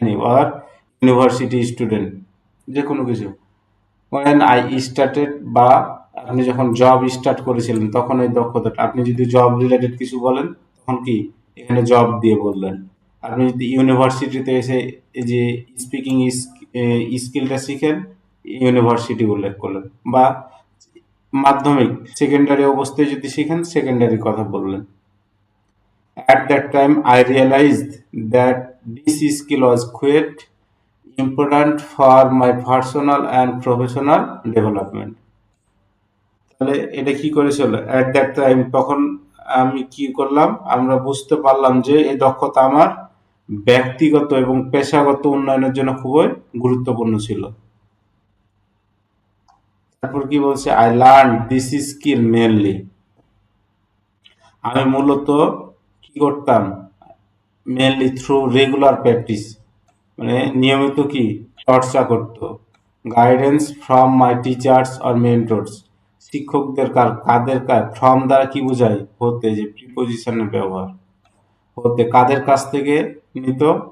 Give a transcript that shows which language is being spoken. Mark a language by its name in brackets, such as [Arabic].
[Bangla] or university student, যে কোনো কিছু, [English] when I started, [Bangla] বা আপনি যখন জব স্টার্ট করেছিলেন তখন এই দক্ষতাটা, আপনি যদি জব রিলেটেড কিছু বলেন তখন কি এখানে জব দিয়ে বললেন। আপনি যদি ইউনিভার্সিটিতে এসে এই যে স্পিকিং স্কিলটা শিখেন, ইউনিভার্সিটি উল্লেখ করলেন, বা মাধ্যমিক সেকেন্ডারি অবস্থায় যদি শিখেন সেকেন্ডারি কথা বললেন। [English] At that time, I realized that this skill was quite important for my personal and professional development. [Bangla] তাহলে এটা কি করেছিল? [English] At that time, [Bangla] তখন আমি কি করলাম? আমরা বুঝতে পারলাম যে এই দক্ষতা আমার ব্যক্তিগত এবং পেশাগত উন্নয়নের জন্য খুবই গুরুত্বপূর্ণ ছিল। তারপর কি বলছে? [English] I learned this skill mainly. [Bangla] আমি মূলত কি করতাম? [English] mainly through regular practice, [Bangla] মানে নিয়মিত কি চর্চা করত, [English] guidance from my teachers or mentors, [Bangla] শিক্ষকদের কাদের ফ্রম দ্বারা কি বোঝায়? হতে, যে প্রিপোজিশনের ব্যবহার, হতে কাদের কাছ থেকে নিত?